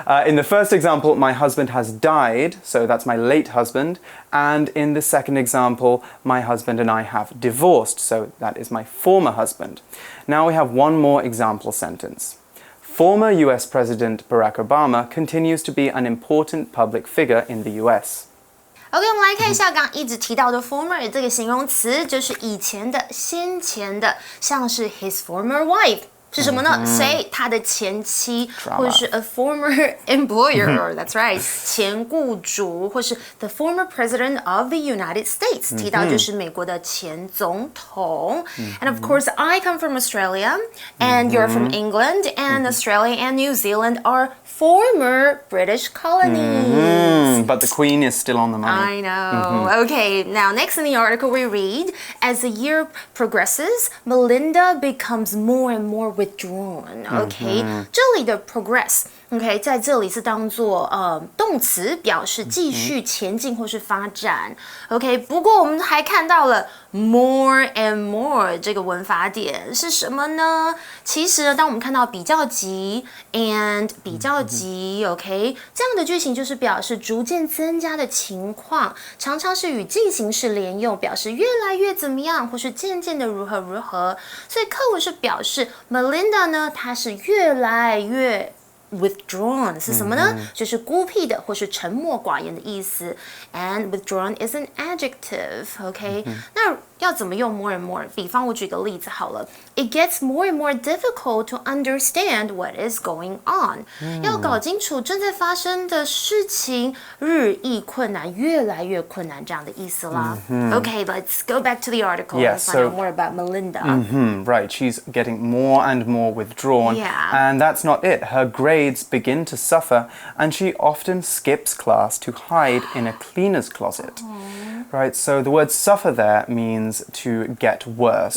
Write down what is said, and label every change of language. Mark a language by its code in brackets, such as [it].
[en] In the first example, my husband has died, so that's my late husband. And in the second example, my husband and I have divorced, so that is my former husband. Now we have one more example sentence. Former US President Barack Obama continues to be an important public figure in the US. [zh] OK， 我们来看一下刚刚一直提到的 former 这个形容词，就是以前的、先前的，像是 [en] his former wife。 [zh] 是什么呢？谁？他的前妻，或者是 [en] a former employer. That's right， [zh] 前雇主，或是 [en] the former president of the United States。 [zh] 提到就是美国的前总统。 [en] And of course, I come from Australia, and you're from England, and Australia and New Zealand are former British colonies. But the Queen is still on the money. I know. Okay, now next in the article we read, as the year progresses, Melinda becomes more and more withdrawn. Okay, [zh] 这里的 [en] progress [zh] OK， 在这里是当做动词，表示继续前进或是发展。 OK， 不过我们还看到了 [en] more and more [zh] 这个文法点是什么呢？其实呢，当我们看到比较级 and 比较级 ，OK， 这样的句型就是表示逐渐增加的情况，常常是与进行式连用，表示越来越怎么样，或是渐渐的如何如何。所以课文是表示 Melinda 呢，她是越来越withdrawn 是什么呢？就是孤僻的或是沉默寡言的意思。 [en] And withdrawn is an adjective，OK？、 [zh] 那要怎么用 [en] more and more？ [zh] 比方我举个例子好了 [en] ，It gets more and more difficult to understand what is going on。 [zh] 要搞清楚正在发生的事情，日益困难，越来越困难这样的意思啦。 [en] Okay, let's go back to the article and find out more about Melinda. Right, she's getting more and more withdrawn. Yeah. And that's not it. Her grades begin to suffer, and she often skips class to hide in a cleaner's closet. Right, so the word suffer there means to get worse.